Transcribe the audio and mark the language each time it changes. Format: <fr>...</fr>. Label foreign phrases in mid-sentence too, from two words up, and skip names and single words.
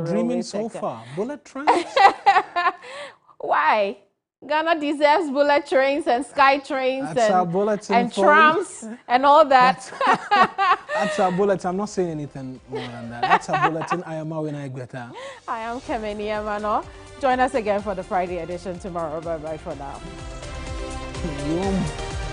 <en>the railway dreaming sector. so far. Bullet trains? Why? Ghana deserves bullet trains and sky trains and trams and all that. That's our bulletin. I'm not saying anything more than that. That's our bulletin. I am Mawuena Egbeta. I am Keminni Amanor. Join us again for the Friday edition tomorrow. Bye-bye for now.</en>